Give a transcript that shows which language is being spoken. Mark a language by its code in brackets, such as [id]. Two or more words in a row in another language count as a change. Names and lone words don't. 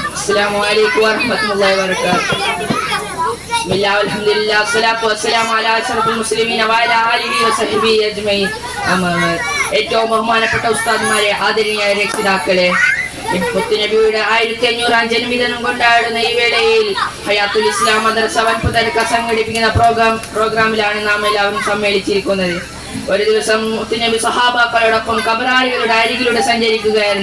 [ar] السلام عليكم ورحمة الله وبركاته. بسم الله والحمد لله والصلاة والسلام على أشرف المسلمين وعلى آله وصحبه أجمعين. أما بعد. [ml] ഏറ്റവും ബഹുമാനപ്പെട്ട ഉസ്താദ്മാരെ, ആദരണീയ രക്ഷിതാക്കളെ, മുത്തുനബിയുടെ 1500-ാം ജന്മദിനം കൊണ്ടാടുന്ന ഈ വേളയിൽ ഹയാത്തുൽ ഇസ്ലാം മദ്രസ വൻപുതർക്ക സംഘടിപ്പിക്കുന്ന പ്രോഗ്രാമിലാണ് നാം എല്ലാവരും സമ്മേളിച്ചിരിക്കുന്നത്. ഒരു ദിവസം മുത്തുനബി സഹാബാക്കളോടൊപ്പം ഖബറാളികളുടെ അരികിലൂടെ സഞ്ചരിക്കുകയായിരുന്നു.